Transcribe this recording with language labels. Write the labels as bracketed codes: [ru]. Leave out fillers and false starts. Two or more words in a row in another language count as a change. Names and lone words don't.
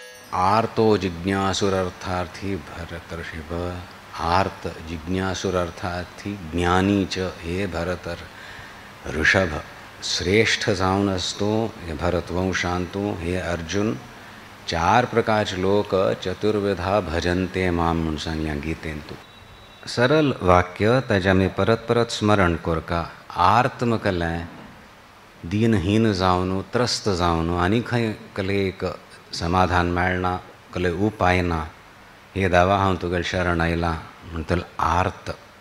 [sa] आर्तो जिज्ञासुरर्थार्थी भरतर्षभ। आर्त जिज्ञासुरर्थार्थी ज्ञानी च हे भरतर ऋषभ। [kok] श्रेष्ठ जाऊन असतो हे भरतवंशांतू हे अर्जुन। 4 प्रकारचे लोक [sa] चतुर्विधा भजनते माम [kok] म्हणून सांगल्या गीतेंतू। सरल वाक्य ताच्या मी परत परत स्मरण कोरका। आर्त मकले दीनहीन जावन त्रस्त जावन आनी खंय कले एक समाधान मेळना, कले उपाय ना, हे दावा हांव तुगेले शरण आयला म्हणटलो आर्त।